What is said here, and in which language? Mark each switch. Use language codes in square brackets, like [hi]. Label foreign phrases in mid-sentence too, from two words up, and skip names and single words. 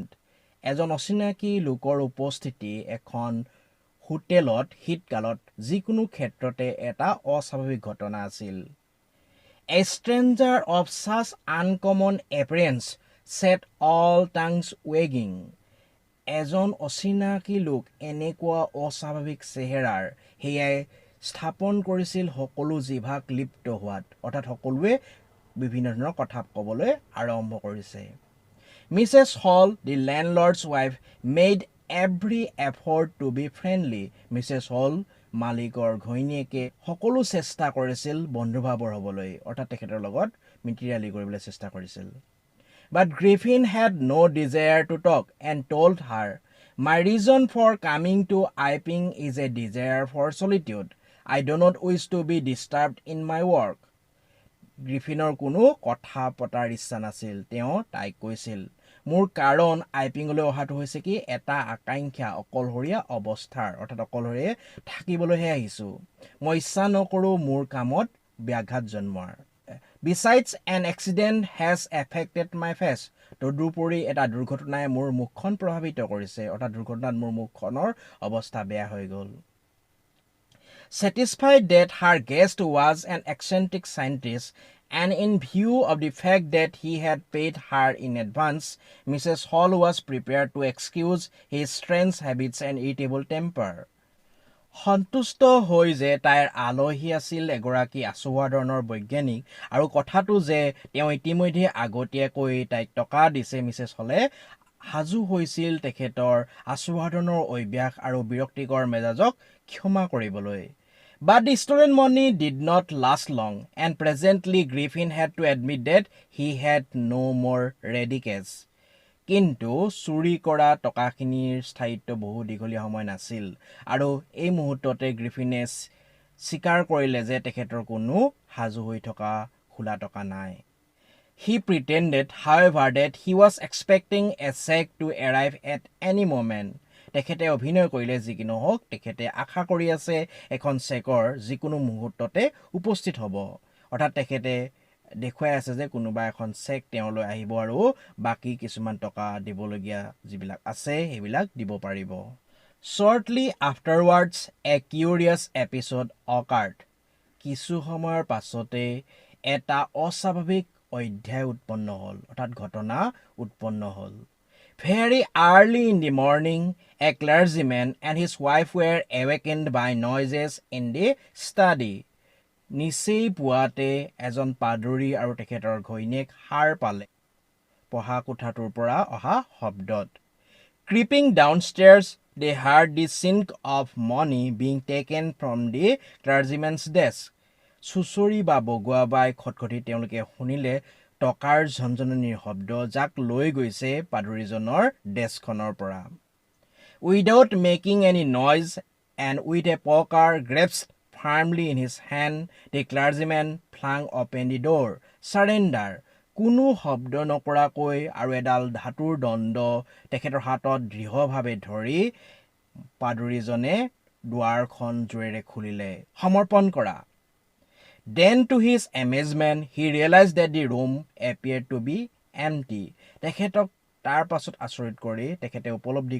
[as] এজন অচিনাকি লোকৰ উপস্থিতি এখন হোটেলত শীতকালত যিকোনো ক্ষেত্ৰতে এটা অস্বাভাৱিক ঘটনা আছিল [en] A stranger of such uncommon appearance set all tongues wagging. [as] এজন অচিনাকি লোক এনেকুৱা অস্বাভাৱিক চেহেৰাৰ হেয়াই স্থাপন কৰিছিল সকলো জিভাক লিপ্ত হোৱাত অৰ্থাৎ সকলোৱে বিভিন্ন ধৰণৰ কথা ক'বলৈ আৰম্ভ কৰিছে Mrs. [en] Hall, the landlord's wife, made every effort to be friendly. Mrs. Hall, [as] মালিকৰ ঘৈণীয়েকে সকলো চেষ্টা কৰিছিল [en] বন্ধুভাৱৰ হ'বলৈ অৰ্থাৎ তেখেতৰ লগত মিতিৰালি কৰিবলৈ চেষ্টা কৰিছিল But Griffin had no desire to talk and told her, My reason for coming to Iping is a desire for solitude. I do not wish to be disturbed in my work. [as] গ্ৰিফিনৰ কোনো কথা পতাৰ ইচ্ছা নাছিল তেওঁ তাইক কৈছিল মোৰ কাৰণ আইপিঙলৈ অহাটো হৈছে কি এটা আকাংক্ষা অকলহৰীয়া অৱস্থাৰ অৰ্থাৎ অকলহৰীয়া থাকিবলৈহে আহিছো মই ইচ্ছা নকৰো মোৰ কামত ব্যাঘাত জন্মৰ [en] Besides an accident has affected my face [as] তদুপৰি এটা দুৰ্ঘটনাই মোৰ মুখখন প্ৰভাৱিত কৰিছে অৰ্থাৎ দুৰ্ঘটনাত মোৰ মুখখনৰ অৱস্থা বেয়া হৈ গ'ল [en] Satisfied that her guest was an eccentric scientist and in view of the fact that he had paid her in advance, Mrs. Hall was prepared to excuse his strange habits and irritable temper. [as] সন্তুষ্ট হৈ যে তাইৰ আলহী আছিল এগৰাকী আচহুৱা ধৰণৰ বৈজ্ঞানিক আৰু কথাটো যে তেওঁ ইতিমধ্যে আগতীয়াকৈ তাইক টকা দিছে মিছেছ হলে হাজু হৈছিল তেখেতৰ আচহুৱা ধৰণৰ অভ্যাস আৰু বিৰক্তিকৰ মেজাজক ক্ষমা কৰিবলৈ [en] But the stolen money did not last long, and presently Griffin had to admit that he had no more ready cash. [as] কিন্তু চুৰি কৰা টকাখিনিৰ স্থায়িত্ব বহু দীঘলীয়া সময় নাছিল আৰু এই মুহূৰ্ততে গ্ৰিফিনে স্বীকাৰ কৰিলে যে তেখেতৰ কোনো হাজু হৈ থকা খোলা টকা নাই [en] He pretended, however, that he was expecting a check to arrive at any moment. [as] তেখেতে অভিনয় কৰিলে যি কি নহওক তেখেতে আশা কৰি আছে এখন চেকৰ যিকোনো মুহূৰ্ততে উপস্থিত হ'ব অৰ্থাৎ তেখেতে দেখুৱাই আছে যে কোনোবা এখন চেক তেওঁলৈ আহিব আৰু বাকি কিছুমান টকা দিবলগীয়া যিবিলাক আছে সেইবিলাক দিব পাৰিব [en] Shortly afterwards a curious episode occurred [as] কিছু সময়ৰ পাছতে এটা অস্বাভাৱিক অধ্যায় উৎপন্ন হ'ল অৰ্থাৎ ঘটনা উৎপন্ন হ'ল [en] Very early in the morning, a clergyman and his wife were awakened by noises in the study. [as] নিচেই পুৱাতে এজন পাদৰী আৰু তেখেতৰ ঘৈণীয়েক সাৰ পালে পঢ়া কোঠাটোৰ পৰা অহা শব্দত [en] Creeping downstairs, they heard the sink of money being taken from the clergyman's desk. [as] চুচৰি বা বগোৱা বাই খটখটি তেওঁলোকে শুনিলে টকাৰ ঝনঝননিৰ শব্দ যাক লৈ গৈছে পাদৰীজনৰ ডেস্কখনৰ পৰা [en] Without making any noise and with a poker grasped firmly in his hand, the clergyman flung open the door. Surrender. [as] কোনো শব্দ নকৰাকৈ আৰু এডাল ধাতুৰ দণ্ড তেখেতৰ হাতত দৃঢ়ভাৱে ধৰি পাদৰীজনে দুৱাৰখন জোৰেৰে খুলিলে সমৰ্পণ কৰা [en] Then to his amazement he realized that the room appeared to be empty [as] তেখেতক তাৰ পাছত আচৰিত কৰি তেখেতে উপলব্ধি